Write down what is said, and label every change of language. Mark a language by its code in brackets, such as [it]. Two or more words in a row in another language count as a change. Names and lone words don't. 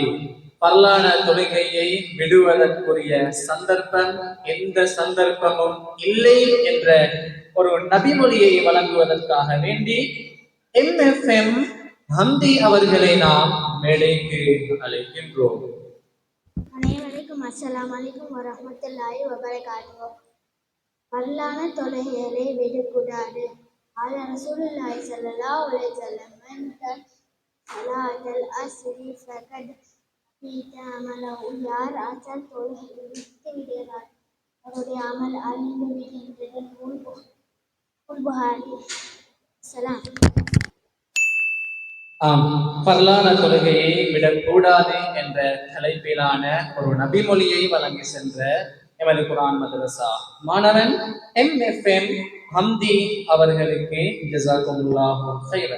[ta] பரலான தொழுகையை விடுவதற்குரிய சந்தர்ப்பம் எந்த சந்தர்ப்பமும் இல்லை என்ற ஒரு நபிமொழியை வழங்குவதற்காக வேண்டி MFM ஹம்தி அவர்களை நாம் மேடைக்கு அழைக்கின்றோம். [ar] அனைவருக்கும் السلام عليكم ورحمة الله وبركاته. [ta] பரலான தொழுகைகளை விடக்கூடாது. [ar] قال رسول الله صلى الله عليه وسلم من ترك صلاة العصر فقد أحبط عمله. [ta] யார் அசர் தொழுகையை விட்டு விடுகிறார் அவருடைய அமல் அழிந்து விடுகின்றது. புகாரி. சலாம். பரலான தொழுகையை விடக்கூடாது என்ற தலைப்பிலான ஒரு நபிமொழியை வழங்கி சென்ற எமது குர்ஆன் மதரசா மாணவன் MFM ஹம்தி அவர்களுக்கு [ar] جزاكم الله خيرا.